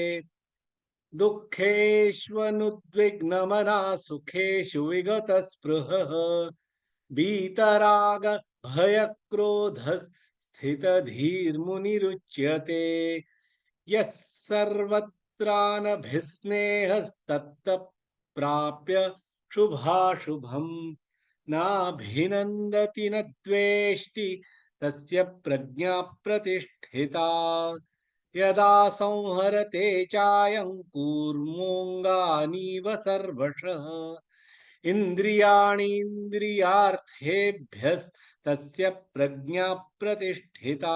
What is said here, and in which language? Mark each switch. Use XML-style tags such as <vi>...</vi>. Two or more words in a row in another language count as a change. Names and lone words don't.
<sa>दुःखेष्वनुद्विग्नमनाः सुखेषु विगत स्पृहः वीतराग भयक्रोधः स्थित धीर्मुनिरुच्यते. यः सर्वत्रानभिस्नेहस्तत्तत् प्राप्य शुभाशुभम् नाभिनन्दति न द्वेष्टि तस्य प्रज्ञा प्रतिष्ठिता. யதா संहरते चायं कूर्मोऽङ्गानीव सर्वशः इन्द्रियाणीन्द्रियार्थेभ्यस्तस्य प्रज्ञा प्रतिष्ठिता.</sa>